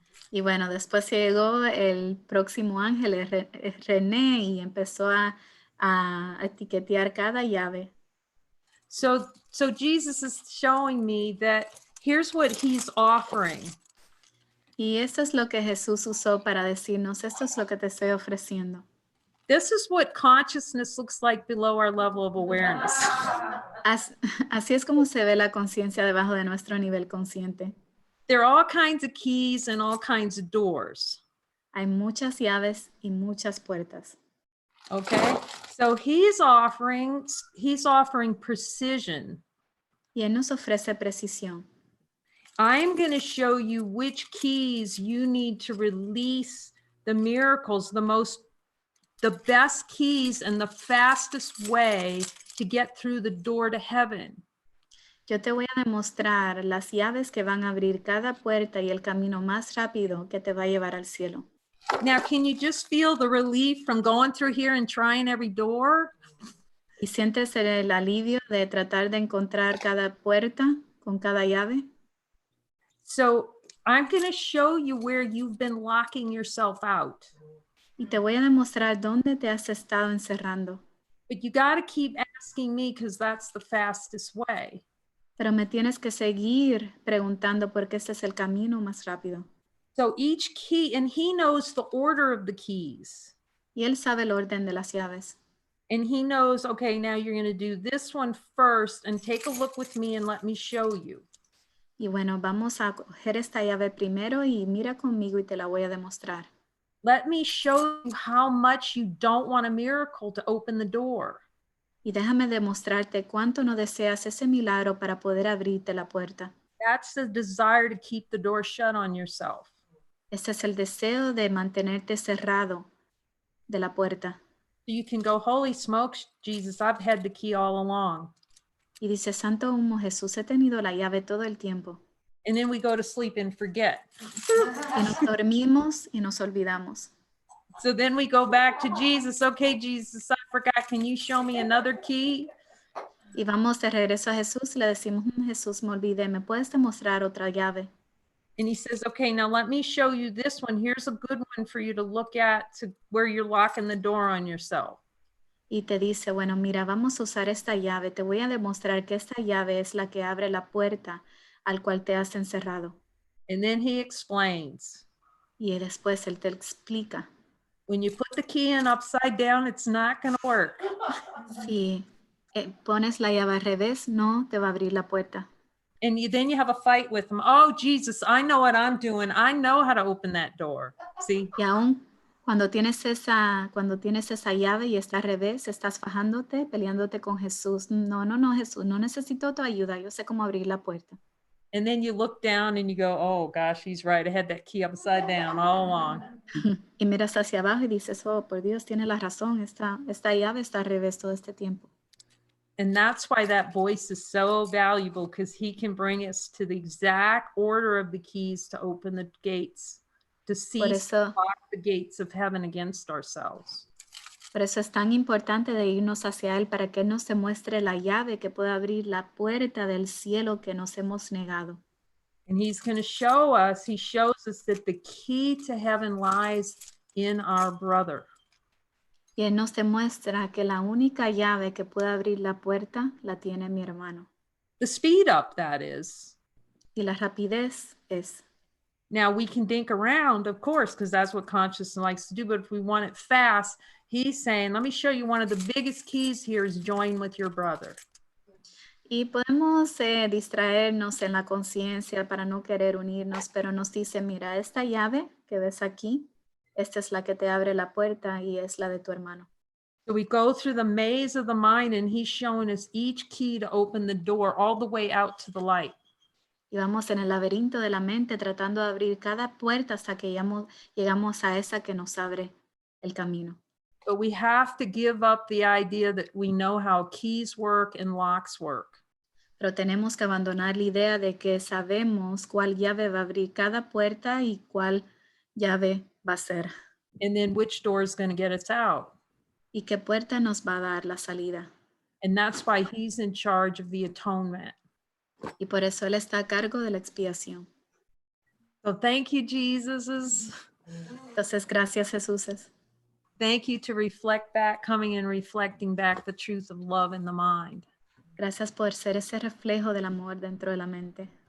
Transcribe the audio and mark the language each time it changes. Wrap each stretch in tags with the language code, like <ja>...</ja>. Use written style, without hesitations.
<es>Y bueno, después llegó el próximo ángel, René, y empezó a etiquetear cada llave.</es> <en>So Jesus is showing me that here's what he's offering.</en> <es>Y esto es lo que Jesús usó para decirnos, esto es lo que te estoy ofreciendo.</es> <en>This is what consciousness looks like below our level of awareness.</en> <es>Así es como se ve la conciencia debajo de nuestro nivel consciente.</es> <en>There are all kinds of keys and all kinds of doors.</en> <es>Hay muchas llaves y muchas puertas.</es> <en>Okay, so he's offering precision.</en> <es>Y Él nos ofrece precisión.</es> <en>I'm going to show you which keys you need to release the miracles, the best keys and the fastest way to get through the door to heaven.</en> <es>Yo te voy a demostrar las llaves que van a abrir cada puerta y el camino más rápido que te va a llevar al cielo.</es> <en>Now, can you just feel the relief from going through here and trying every door?</en> <es>¿Y sientes el alivio de tratar de encontrar cada puerta con cada llave?</es> <en>So I'm going to show you where you've been locking yourself out.</en> <es>Y te voy a demostrar dónde te has estado encerrando.</es> <en>But you got to keep asking me because that's the fastest way.</en> <es>Pero me tienes que seguir preguntando porque este es el camino más rápido.</es> <en>So each key, and he knows the order of the keys.</en> <es>Y Él sabe el orden de las llaves.</es> <en>And he knows, okay, now you're going to do this one first and take a look with me and let me show you.</en> <es>Y bueno, vamos a coger esta llave primero y mira conmigo y te la voy a demostrar.</es> <en>Let me show you how much you don't want a miracle to open the door.</en> <es>Y déjame demostrarte cuánto no deseas ese milagro para poder abrirte la puerta.</es> <en>That's the desire to keep the door shut on yourself.</en> <es>Este es el deseo de mantenerte cerrado de la puerta.</es> <en>So you can go, holy smokes, Jesus, I've had the key all along.</en> <es>Y dice, Santo humo, Jesús, he tenido la llave todo el tiempo.</es> <en>And then we go to sleep and forget.</en> <es>Y nos dormimos y nos olvidamos.</es> <en>So then we go back to Jesus. Okay, Jesus, I forgot. Can you show me another key?</en> <es>Y vamos de regreso a Jesús y le decimos, Jesús, me olvidé, ¿me puedes demostrar otra llave?</es> <en>And he says, okay, now let me show you this one. Here's a good one for you to look at to where you're locking the door on yourself.</en> <es>Y te dice, bueno, mira, vamos a usar esta llave. Te voy a demostrar que esta llave es la que abre la puerta al cual te has encerrado.</es> <en>And then he explains.</en> <es>Y después él te explica.</es> <en>When you put the key in upside down, it's not going to work.</en> <es>Si pones la llave al revés, no te va a abrir la puerta.</es> <en>And then you have a fight with him. Oh, Jesus, I know what I'm doing. I know how to open that door. See?</en> <es>Y aún cuando tienes esa llave y está al revés, estás fajándote, peleándote con Jesús. No, Jesús, no necesito tu ayuda. Yo sé cómo abrir la puerta.</es> <en>And then you look down and you go, oh, gosh, he's right. I had that key upside down all along.</en> <es>Y miras hacia abajo y dices, oh, por Dios, tiene la razón. Esta llave está al revés todo este tiempo.</es> <en>And that's why that voice is so valuable, because he can bring us to the exact order of the keys to open the gates, to cease to lock the gates of heaven against ourselves.</en> <es>Por eso es tan importante de irnos hacia Él para que Él nos demuestre la llave que puede abrir la puerta del cielo que nos hemos negado.</es> <en>And he's going to show us, he shows us that the key to heaven lies in our brother.</en> <es>Y Él nos demuestra que la única llave que puede abrir la puerta la tiene mi hermano.</es> <en>The speed up, that is.</en> <es>Y la rapidez es.</es> <en>Now we can dink around, of course, because that's what consciousness likes to do. But if we want it fast, he's saying, let me show you one of the biggest keys here is join with your brother.</en> <es>Y podemos distraernos en la conciencia para no querer unirnos, pero nos dice, mira, esta llave que ves aquí, esta es la que te abre la puerta y es la de tu hermano.</es> <en>So we go through the maze of the mind and he's showing us each key to open the door all the way out to the light.</en> <es>Y vamos en el laberinto de la mente tratando de abrir cada puerta hasta que llegamos a esa que nos abre el camino.</es> <en>But we have to give up the idea that we know how keys work and locks work.</en> <es>Pero tenemos que abandonar la idea de que sabemos cuál llave va a abrir cada puerta y cuál llave va a ser.</es> <en>And then which door is going to get us out.</en> <es>Y qué puerta nos va a dar la salida.</es> <en>And that's why he's in charge of the atonement.</en> <es>Y por eso Él está a cargo de la expiación.</es> <en>So thank you, Jesus.</en> <es>Entonces, gracias, Jesús.</es> <en>Thank you to reflect back, coming and reflecting back the truth of love in the mind.</en> <es>Gracias por ser ese reflejo del amor dentro de la mente.</es>